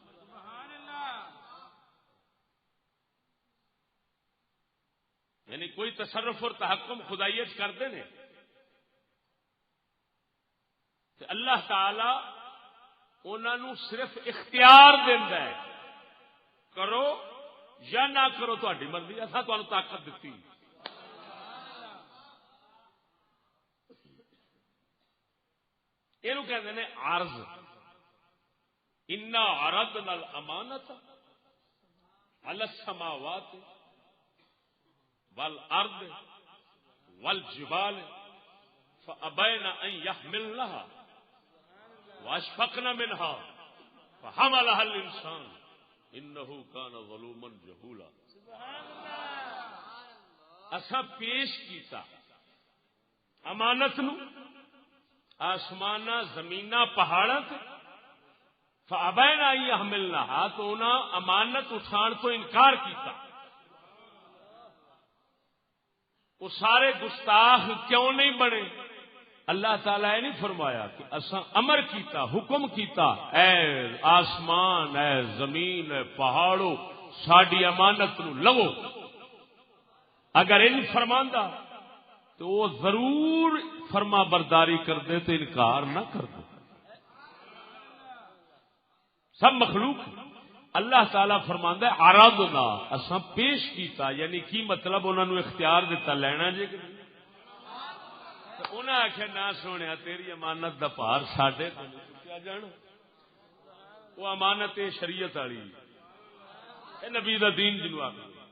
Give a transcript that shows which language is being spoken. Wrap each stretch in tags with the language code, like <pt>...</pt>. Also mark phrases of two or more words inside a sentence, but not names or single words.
<ur>یعنی کوئی تصرف اور تحکم خدائیت کرتے ہیں تو اللہ تعالی انہوں نے صرف اختیار دینا ہے،</ur> <pa>کرو یا نہ کرو تہاڈی مرضی، اساں تانوں طاقت دتی۔</pa> <ur>یہ کہتے ہیں عرض،</ur> <ar>انا عرضنا الامانۃ علی السماوات والارض والجبال فابین ان یحملنها واشفقن منها فحملها الانسان انه كان ظلوما جهولا۔</ar> <pa>اساں پیش کیتا امانت نو آسماناں زمیناں پہاڑاں تے،</pa> <ar>فابین ان یحملنها</ar> <pa>تو انہاں امانت اٹھان تو انکار کیتا۔</pa> <ur>وہ سارے گستاخ کیوں نہیں بنے؟ اللہ تعالیٰ نے نہیں فرمایا کہ</ur> <pa>اساں امر کیتا، حکم کیتا، اے آسمان، اے زمین، اے پہاڑوں ساڈی امانت نو لو۔ اگر ان فرماندا تو وہ ضرور فرما برداری کر دے تو انکار نہ کر دے۔ سب مخلوق اللہ تعالیٰ فرماندا ہے عرضنا، اساں پیش کیتا، یعنی کی مطلب انہوں نے اختیار دیتا لینا جی کہ انہیں آخیا نہ سونے تیری امانت دا پار ساڈے کو نہیں چکیا جانا، وہ امانت شریعت والی نبی دا دین جنوں آخر،</pa>